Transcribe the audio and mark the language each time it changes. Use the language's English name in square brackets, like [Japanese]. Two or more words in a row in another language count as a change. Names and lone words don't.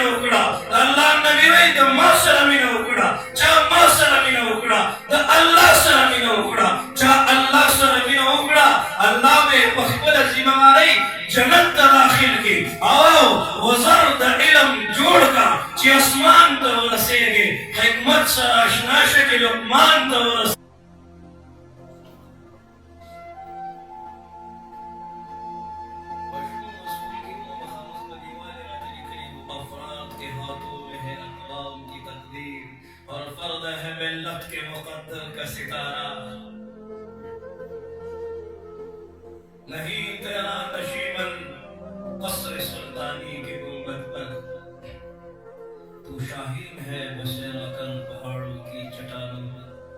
[Pashto] وکړه د الله نبي وایي د ما سره مینه وکړه چا ما سره مینه وکړه د الله سره مینه وکړه چا الله سره مینه وکړه الله به په خپله ذمهوارۍ جنت ته داخل کړي او وزر د علم جوړ کا چې اسمان ته ورسېږي حکمت سره اشنا شه چې لقمان ته ورسېږي [Urdu] اور فرد ہے ملت کے مقدر کا ستارہ نہیں تیرا نشیمن قصر سلطانی کے گنبد پر تو شاہین ہے بسیرا کن پہاڑوں کی چٹانوں پر